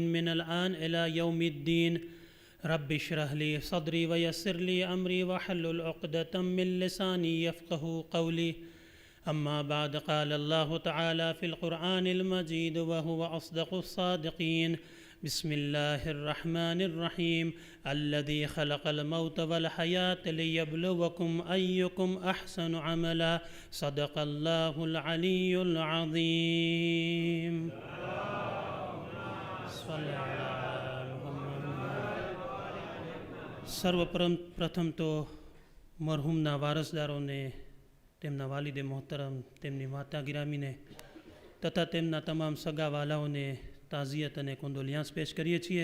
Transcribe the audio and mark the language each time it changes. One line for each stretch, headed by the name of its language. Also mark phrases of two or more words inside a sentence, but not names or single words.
Arabic: من الآن إلى يوم الدين رب اشرح لي صدري ويسر لي أمري واحلل عقدة من لساني يفقه قولي أما بعد قال الله تعالى في القرآن المجيد وهو أصدق الصادقين بسم الله الرحمن الرحيم الذي خلق الموت والحياة ليبلوكم أيكم أحسن عملا صدق الله العلي العظيم
Gujarati: صلى સર્વપ્રથમ તો મરહુમના વારસદારોને, તેમના વાલિદે મોહતરમ, તેમની માતા ગિરામીને તથા તેમના તમામ સગાવાલાઓને તાઝિયત અને કોન્ડોલિયાન્સ પેશ કરીએ છીએ.